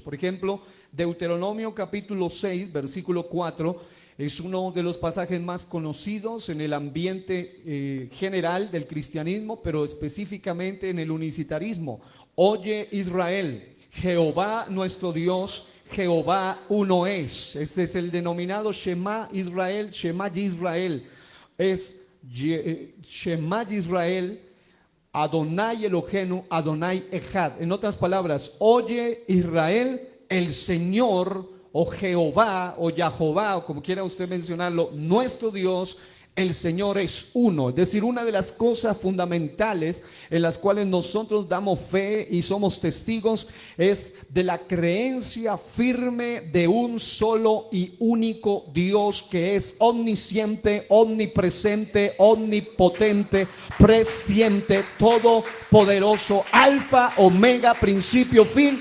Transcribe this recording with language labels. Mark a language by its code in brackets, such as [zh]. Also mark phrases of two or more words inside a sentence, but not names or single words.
[es] Por ejemplo, Deuteronomio capítulo 6, versículo 4, es uno de los pasajes más conocidos en el ambiente general del cristianismo, pero específicamente en el unicitarismo. Oye Israel, Jehová nuestro Dios, Jehová uno es. Este es el denominado Shema Israel, Shema Yisrael. [he] Es שמע ישראל אדוני אלוהינו אדוני אחד. [es] En otras palabras, oye Israel, el Señor o Jehová o Yahová o como quiera usted mencionarlo, nuestro Dios, el Señor es uno. Es decir, una de las cosas fundamentales en las cuales nosotros damos fe y somos testigos es de la creencia firme de un solo y único Dios que es omnisciente, omnipresente, omnipotente, presciente, todopoderoso, alfa, omega, principio, fin.